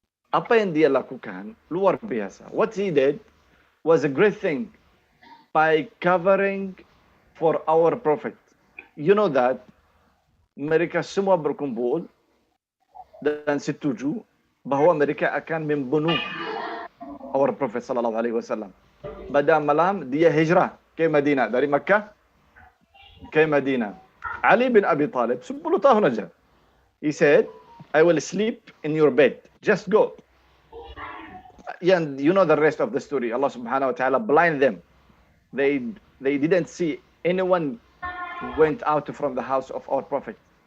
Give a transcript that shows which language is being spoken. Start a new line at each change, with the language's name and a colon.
Indonesian: Apa yang dia lakukan luar biasa.
English: What he did was a great thing by covering for our prophet. You know that
Indonesian: mereka semua berkumpul dan setuju bahwa mereka akan membunuh
English: our prophet
Indonesian: sallallahu alaihi wasallam. Pada malam dia hijrah ke Madinah, dari Makkah ke Madinah. Ali bin Abi Talib 10 tahun aja.
English: He said, I will sleep in your bed. Just go. And you know the rest of the story. Allah subhanahu wa ta'ala blind them. They didn't see anyone went out from the house of our prophet.